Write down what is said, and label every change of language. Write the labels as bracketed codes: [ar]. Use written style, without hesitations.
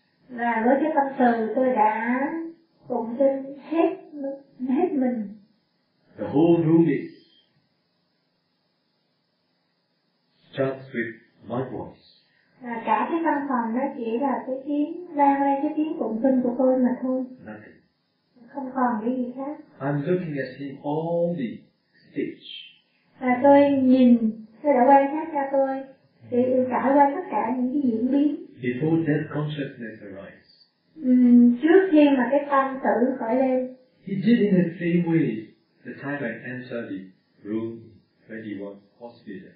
[vi] Và với cái tâm từ tôi đã tụng kinh hết mình. [en] The whole room is just with my voice. [vi] Và cả cái căn phòng nó chỉ là cái tiếng vang lên, cái tiếng tụng kinh của tôi mà thôi. [en] Nothing. [vi] Không còn cái gì khác. [en] I'm looking at him all the stage. [vi] Và tôi nhìn, tôi đã quan sát cho tôi, thì trải qua tất cả những cái diễn biến. [en] Before death consciousness arises. [vi] Trước khi mà cái tâm tử khởi lên. [en] He did in the same way the time I entered the room when he was hospital.